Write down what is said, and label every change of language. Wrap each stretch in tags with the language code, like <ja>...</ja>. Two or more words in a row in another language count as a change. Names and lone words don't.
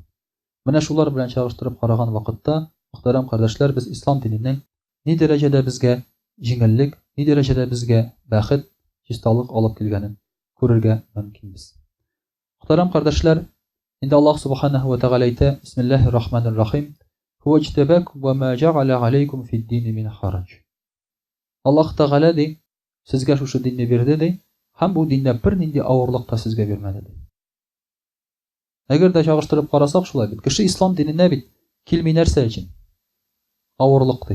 <tt>Менә шулар белән чагыштырып караган вакытта, мөхтәрәм кардәшләр, без ислам диненең ни дәрәҗәдә безгә җиңеллек, ни дәрәҗәдә безгә бәхет, чисталык алып килгәнен күрергә мөмкинбез. Мөхтәрәм кардәшләр, инде</tt> <ar>الله سبحانه وتعالى</ar> <tt>әйтә:</tt> <ar>بسم الله الرحمن الرحيم. هو اجتباكم وما جعل عليكم في الدين من حرج.</ar> <tt>Аллаһ тәгалә ди, сезгә шушы динне бирде ди, һәм бу диндә бер нинди авырлык та сезгә бирмәде ди. Әгәр дә чагыштырып карасак шулай бит. Кеше ислам диненә бит килми нәрсә өчен? Авырлык ди.</tt>